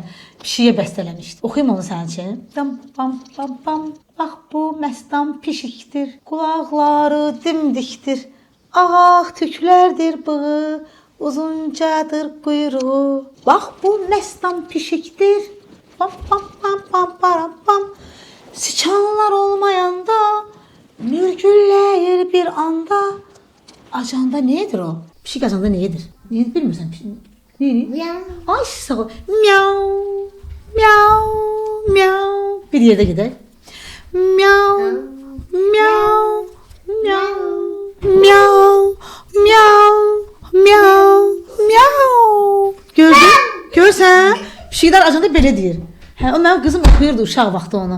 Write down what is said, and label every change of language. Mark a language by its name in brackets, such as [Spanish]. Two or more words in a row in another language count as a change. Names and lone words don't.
[Azerbaijani] Pişiyə bəstələmişdi. Oxuyum onu sənin üçün. Bam bam bam bam. Bax bu məstan pişikdir. Qulaqları dimdikdir. Ağ tüklərdir bığı. Uzuncadır quyruğu. Bax bu məstan pişikdir. Bam bam bam bam bam bam. Sıçanlar olmayanda, mürgülləyir bir anda. Acanda nedir o? Pişik acanda nedir? Nedir bilmirsən? Nedir? Miau. Ay sağ ol. Miau, miau, miau. Bir yerdə gedək. Miau, miau, miau, miau, miau, miau, miau. Gördün? Görsən? Pişiklər acanda belə deyir. Hə, o mənim qızım oxuyurdu uşaq vaxtı onu.